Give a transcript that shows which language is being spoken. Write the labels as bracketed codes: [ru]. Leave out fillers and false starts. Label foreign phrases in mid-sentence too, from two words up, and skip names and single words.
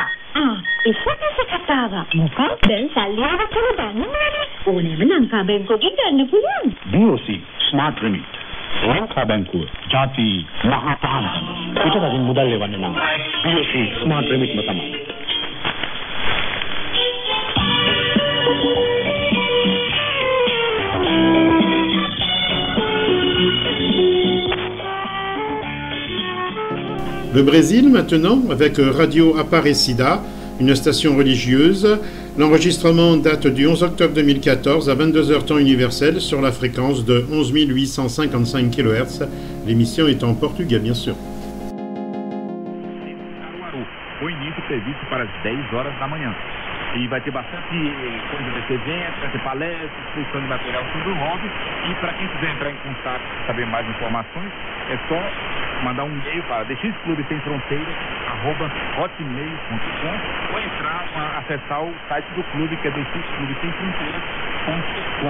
[si] ඒකත් කතාව. මොකක්ද දැන් සල්ලි ආවද කියලා දන්නවනේ. ඕනෙම ලංකා බැංකුවකින් ගන්න පුළුවන්. BOC [en] smart remitter [si] ලංකා බැංකුව ජාති මහා පහන් පිටරටින් මුදල් ලෙවන්න නම් BOC ස්මාර්ට් රිමීටර්ම තමයි. [fr] Le Brésil maintenant avec Radio Aparecida, une station religieuse. L'enregistrement date du 11 octobre 2014 à 22h temps universel sur la fréquence de 11 855 kHz. L'émission est en portugais bien sûr. [pt] O início previsto para as 10 horas da manhã. E vai ter bastante coisa desse evento, vai ter palestras, exposição de material sobre o hobby. E para quem quiser entrar em contato e saber mais informações, é só mandar um e-mail para dxclubesemfronteiras@hotmail.com ou entrar, acessar o site do clube, que é dxclubesemfronteiras.com.